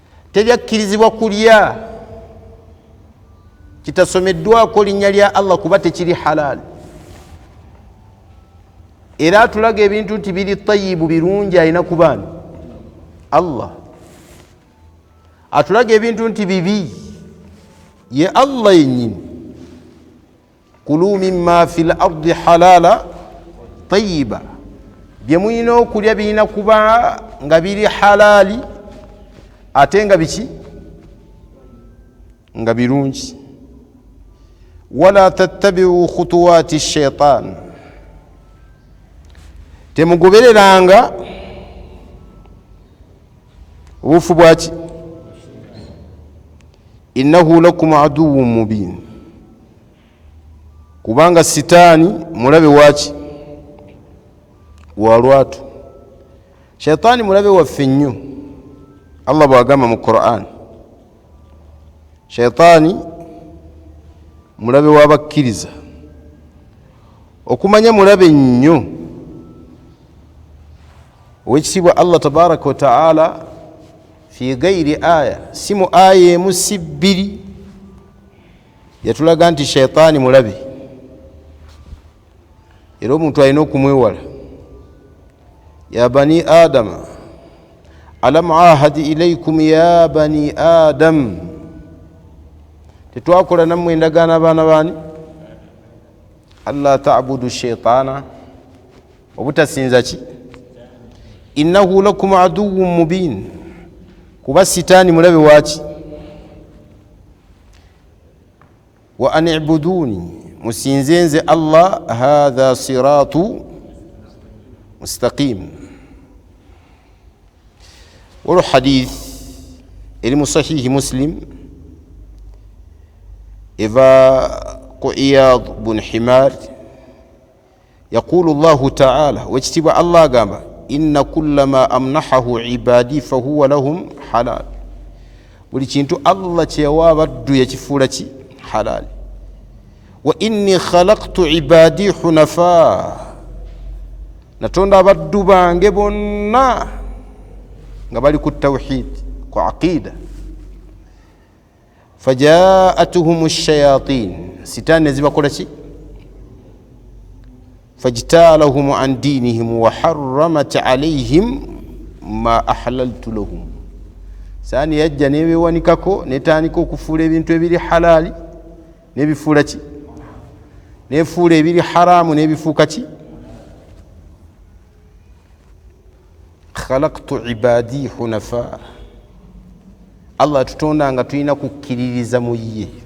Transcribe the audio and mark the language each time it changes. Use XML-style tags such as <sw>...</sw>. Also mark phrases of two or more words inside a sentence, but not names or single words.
<lg>tebyakkirizibwa kulya kitasomeddwako linnya lya Allah kuba tekiri halaali. Era atulaga ebintu nti biri tayibu birungi alina kubaani Allah. Atulaga ebintu nti bibi ye Allah yennyini.</lg> <ar>كلوا مما في الأرض حلالا طيبا,</ar> <lg>bye mulina okulya birina kuba nga biri halaali ate nga biki nga birungi.</lg> <ar>ولا تتبعوا خطوات الشيطان,</ar> <lg>temugobereranga obufu bwaki.</lg> <ar>إنه لكم عدو مبين,</ar> <lg>kubanga sitaani mulabe waki walwatu. Shaitaani mulabe waffe nnyo. Allah bwagamba mu Qur'an, shaitaani mulabe w'abakkiriza. Okumanya mulabe nnyo ow'ekitiibwa Allah</lg> <ar>تبارك وتعالى في غير آية,</ar> <lg>si mu aya emu si bbiri, yatulaga nti shaitaani mulabe. Era omuntu alina okumwewala.</lg> <ar>يا بني آدم ألم أعهد إليكم يا بني آدم,</ar> <lg>tetwakola nammwe endagaano abaana baani</lg> <ar>ألا تعبدوا الشيطان,</ar> <lg>obutasinza ki.</lg> <ar>إنه لكم عدو مبين,</ar> <lg>kuba sitaani mulabe waki.</lg> <ar>وأن اعبدوني,</ar> <lg>musinze nze Allah,</lg> <ar>هذا صراط مستقيم.</ar> <lg>Walo hadith eri mu sahihi Muslim eva ku Iyad bun Himar,</lg> <ar>يقول الله تعالى,</ar> <lg>wekitibwa Allah agamba,</lg> <ar>إن كلما أمنحه عبادي فهو لهم حلال,</ar> <lg>buli kintu Allah kyeyawa abaddu yakifuula ki halal.</lg> <ar>وإني خلقت عبادي حنفاء,</ar> <lg>natonda abaddu bange bonna nga bali ku tawhid, ku aqida.</lg> <ar>فجاءتهم شياطين,</ar> <lg>sitaani nezibakola ki,</lg> <ar>فاجتالتهم عن دينهم وحرمت عليهم ما أحللت لهم.</ar> <lg>Saani yajja nebewanikako netandika okufuula ebintu ebiri halaali nebifuula ki, nefuula ebiri haramu nebifuuka ki.</lg> <ar>خلقت عبادي حنفاء,</ar> <lg>Allah tutonda nga tulina kukkiririza mu ye.</lg>